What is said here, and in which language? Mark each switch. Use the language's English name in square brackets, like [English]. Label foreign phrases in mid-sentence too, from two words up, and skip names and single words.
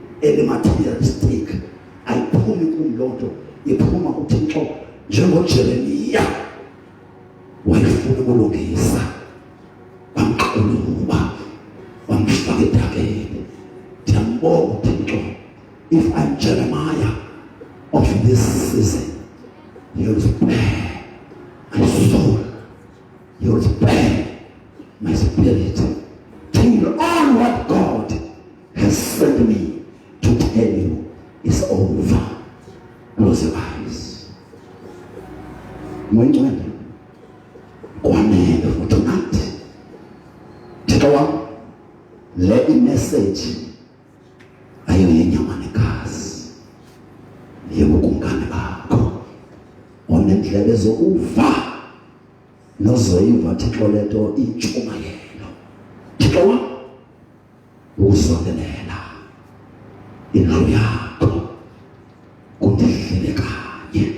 [Xhosa] elimaterialistic ayiphumi kumlonto, iphuma kuThixo. NjengoJeremiya wayefuna ukulungisa, wamquluba, wamfaka edakeni. Ndiyambonga uThixo, [English] if I'm Jeremiah of this season, He will spare my soul, He will spare my spirit, till all what God has sent me to tell you is over. Close your eyes. [Xhosa] Moyingcwele kwanele [English] for tonight. [Xhosa] Thixo wam, le imessage ayo yenyama negazi, yebukungane bakho onendlebe zokuva nozoyiva. Thixo lento intshumayelo. Thixo wam, ukuzondelela indlu yakho kundidlile kanye.